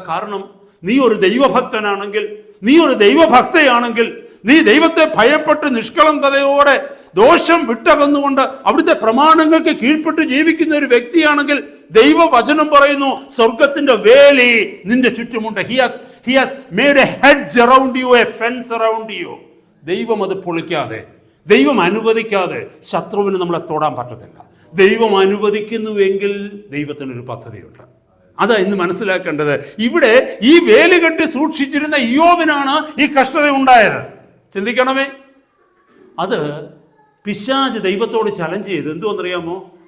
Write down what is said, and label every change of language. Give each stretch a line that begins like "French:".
Malayalam: കാരണം നീ ഒരു ദൈവഭക്തനാണെങ്കിൽ, നീ ഒരു ദൈവഭക്തയാണെങ്കിൽ, നീ ദൈവത്തെ ഭയപ്പെട്ട് നിഷ്കളങ്കതയോടെ ദോഷം വിട്ടകന്നുകൊണ്ട് അവിടുത്തെ പ്രമാണങ്ങൾക്ക് കീഴ്പ്പെട്ട് ജീവിക്കുന്ന ഒരു വ്യക്തിയാണെങ്കിൽ ദൈവവചനം പറയുന്നു, സ്വർഗത്തിന്റെ വേലി നിന്റെ ചുറ്റുമുണ്ട്.
English: He has made a hedge around you, a fence around you.
Malayalam: ദൈവം അത് പൊളിക്കാതെ, ദൈവം അനുവദിക്കാതെ ശത്രുവിന് നമ്മളെ തൊടാൻ പറ്റത്തില്ല. ദൈവം അനുവദിക്കുന്നുവെങ്കിൽ ദൈവത്തിനൊരു പദ്ധതിയുണ്ട്. അതാ ഇന്ന് മനസ്സിലാക്കേണ്ടത്. ഇവിടെ ഈ വേലി കെട്ടി സൂക്ഷിച്ചിരുന്ന ഇയ്യോബിനാണ് ഈ കഷ്ടത ഉണ്ടായത്. ചിന്തിക്കണമേ, അത് പിശാച് ദൈവത്തോട് ചലഞ്ച് ചെയ്ത്. എന്തുകൊണ്ടറിയാമോ?